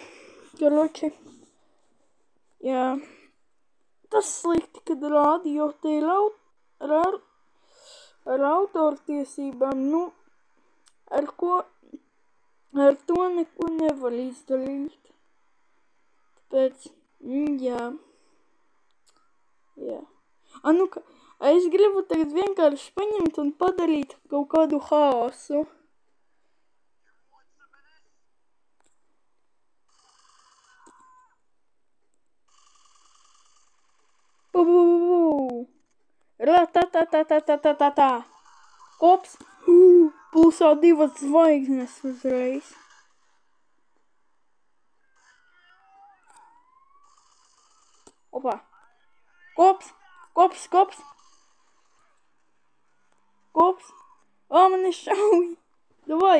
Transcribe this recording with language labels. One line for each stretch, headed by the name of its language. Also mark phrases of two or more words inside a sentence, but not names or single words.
Latvian: Короче, jā, tas slikti, kad radio te ir ar autortiesībām, nu, ar to neko nevar izdarīt. Tāpēc, jā. Nu, es gribu tagad vienkārši paņemt un padarīt kaut kādu haosu. Ra-ta-ta-ta-ta-ta-ta-ta. Kops. Plusā 2 zvaigznes uzreiz. Opa. Kops. Mani šauj. Davai.